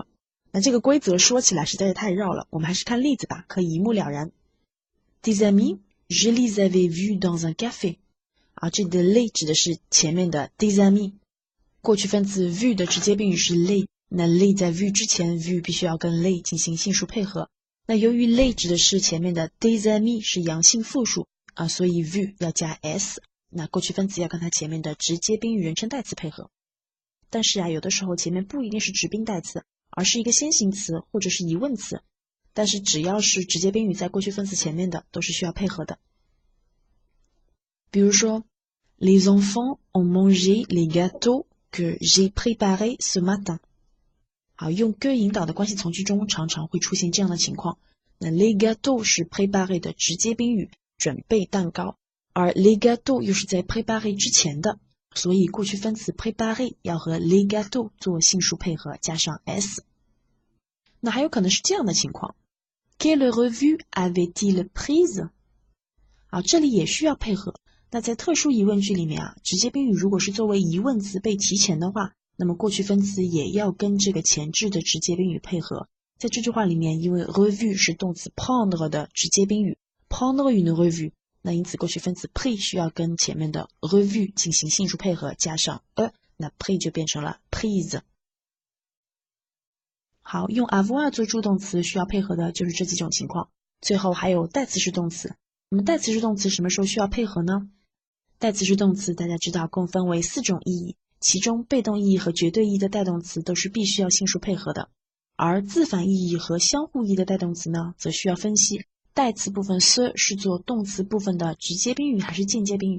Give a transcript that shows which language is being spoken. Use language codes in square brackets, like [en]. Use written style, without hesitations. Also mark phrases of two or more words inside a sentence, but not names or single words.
[zh] 那这个规则说起来实在是太绕了，我们还是看例子吧，可以一目了然。 [fr] Des amis, je les avais vus dans un café。 [zh] 这里的 les 指的是前面的 [fr] des amis， [zh] 过去分词 vu 的直接宾语是 les， 那 les 在 vu 之前 vu 必须要跟 les 进行性数配合。那由于 les 指的是前面的 [fr] des amis [zh] 是阳性复数所以 vu 要加 s， 那过去分词要跟它前面的直接宾语人称代词配合。但是有的时候前面不一定是直宾代词，而是一个先行词或者是疑问词，但是只要是直接宾语在过去分词前面的都是需要配合的。 [fr] 比如说 Les enfants ont mangé les gâteaux que j'ai préparés ce matin。 [zh] 用 que 引导的关系从句中常常会出现这样的情况。那 [fr] les gâteaux [zh] 是 préparer 的直接宾语，准备蛋糕，而 [fr] les gâteaux [zh] 又是在 préparer 之前的，所以过去分词 préparer 要和 [fr] les gâteaux [zh] 做性数配合加上 s。那还有可能是这样的情况， [fr] Quelle revue avait-il prise？ [zh] 这里也需要配合。那在特殊疑问句里面直接宾语如果是作为疑问词被提前的话，那么过去分词也要跟这个前置的直接宾语配合。在这句话里面，因为 revue 是动词 prendre 的直接宾语 [fr] prendre une revue， [zh] 那因此过去分词 pris 需要跟前面的 revue 进行性数配合加上 那 pris 就变成了 prise。好，用 avoir 做助动词需要配合的就是这几种情况。最后还有代词式动词。那么代词式动词什么时候需要配合呢？代词式动词大家知道共分为4种意义，其中被动意义和绝对意义的带动词都是必须要性数配合的，而自反意义和相互意义的带动词呢，则需要分析代词部分 ce 是做动词部分的直接宾语还是间接宾语。